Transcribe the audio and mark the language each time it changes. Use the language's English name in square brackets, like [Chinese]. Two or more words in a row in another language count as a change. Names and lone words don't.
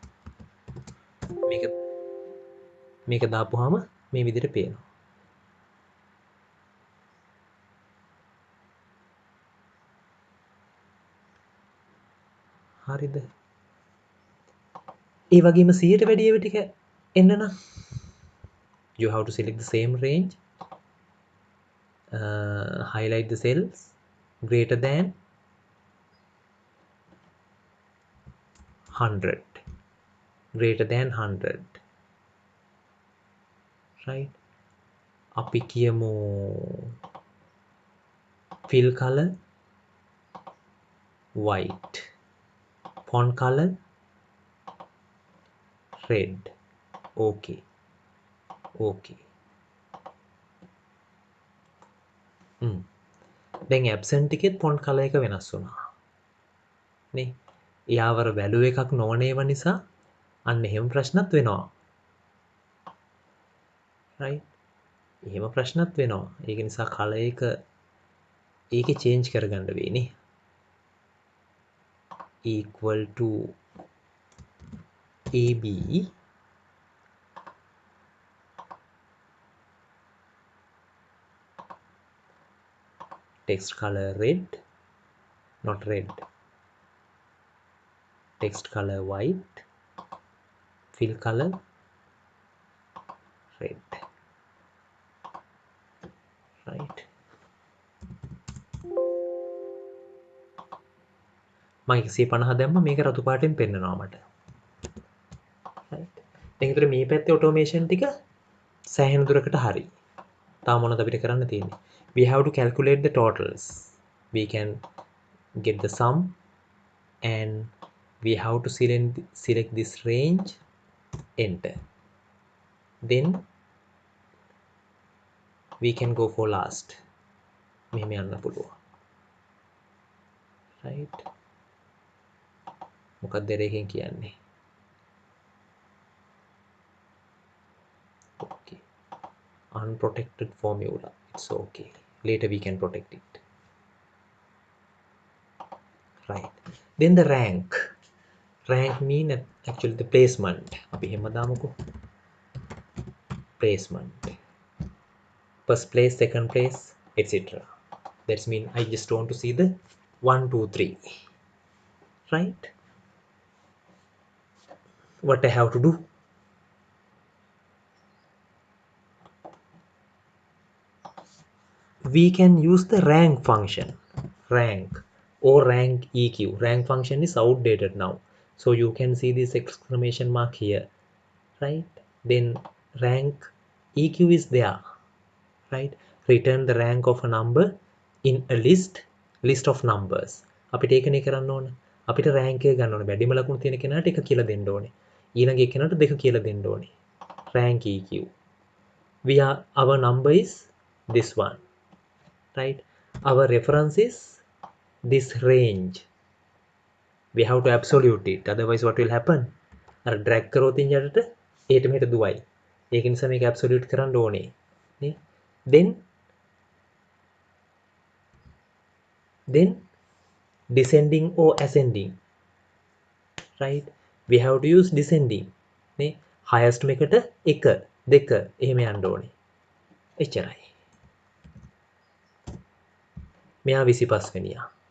[Sinhala] මේක දාපුවාම මේ විදිහට පේනවා. හරිද? ඒ වගේම 100ට වැඩි ඒවා ටික එන්න නම් [English] you have to select the same range, highlight the cells, greater than 100, greater than 100, right? [Sinhala] අපි කියමු [English] fill color white, font color red. okay okay [Sinhala] දැන් absent එකෙත් [English] font color [Sinhala] එක වෙනස් වුණා නේ. යාවර value එකක් නොවනේව නිසා අන්න එහෙම ප්‍රශ්නත් වෙනවා, right? එහෙම ප්‍රශ්නත් වෙනවා. ඒක නිසා color එක ඒකේ change කරගන්න වෙන්නේ. [English] equal to AB text color red, not red, text color white, fill color red, right? [Sinhala] මම 150 දැම්ම, මේක රතු පාටෙන් පෙන්නනවා මට, right? දැන් ඒතර මේ පැත්තේ automation ටික සෑහෙන දුරකට හරි. තාම මොනවද අපිට කරන්න තියෙන්නේ? [English] We have to calculate the totals. We can get the sum and we have to select this range, enter. Then we can go for last. [Sinhala] මෙහෙම යන්න පුළුවන්, right? මොකක්ද දෙරේකින් කියන්නේ? [English] okay, unprotected formula, it's okay, later we can protect it, right? Then the rank mean actually the placement. [Sinhala] අපි එහෙම දාමුකෝ, [English] placement, first place, second place, etc. That's mean I just want to see the 1 2 3, right? What I have to do? We can use the rank function, rank or rank eq. Rank function is outdated now, so you can see this exclamation mark here, right? Then rank eq is there, right? Return the rank of a number in a list of numbers. [Sinhala] අපිට ඒකනේ කරන්න ඕන. අපිට rank එක ගන්න ඕනේ. වැඩිම ලකුණු තියෙන කෙනාට එක කියලා දෙන්න ඕනේ. ඊළඟ එක්කෙනාට දෙක කියලා දෙන්න ඕනේ. [English] rank eq. Our number is this one, right? Our reference is this range. We have to absolute it, otherwise what will happen? [Sinhala] අර drag කරොත් ඉන්නට ඒට මෙහෙට දුවයි. ඒක නිසා මේක absolute කරන්න ඕනේ නේ. Then descending or ascending, right? [English] We have to use descending නේ. [Sinhala] highest එකට 1 2 එහෙම යන්න ඕනේ. එච්චරයි. මෙයා 25 වෙනියා.